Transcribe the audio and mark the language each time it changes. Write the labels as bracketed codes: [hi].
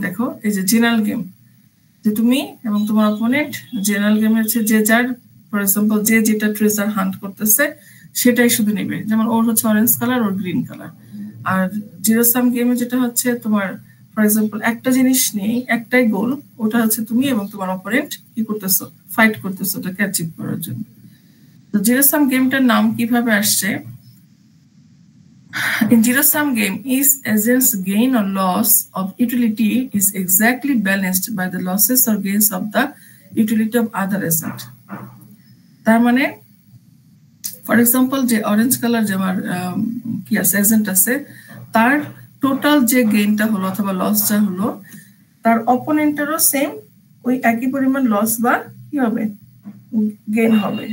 [bn] দেখো এই যে জেনারেল গেম, যে তুমি এবং তোমার অপোনেন্ট, জেনারেল গেম হচ্ছে যে যার, ফর এক্সাম্পল যে যেটা ট্রেজার হান্ট করতেছে সেটাই শুধু নেবে। যেমন ওর হচ্ছে অরেঞ্জ কালার, ওর গ্রিন কালার। আর জিরো সাম গেমে যেটা হচ্ছে তোমার ফর এক্সাম্পল একটা জিনিস নেই, একটাই গোল, ওটা হচ্ছে তুমি এবং তোমার অপোনেন্ট কি করতেছো? ফাইট করতেছো ওটাকে অ্যাচিভ করার জন্য। তো জিরো সাম গেমটার নাম কিভাবে আসছে? [en] In zero-sum game, each agent's gain or loss of utility is exactly balanced by the losses or gains of the utility of other agent. [bn] তার মানে ফর এক্সাম্পল যে অরেঞ্জ কালার যে আমার কি আছে এজেন্ট আছে, তার টোটাল যে গেইনটা হলো অথবা লস যা হলো, তার অপোনেন্টেরও সেম ওই একই পরিমাণ লস বা কি হবে? গেইন হবে।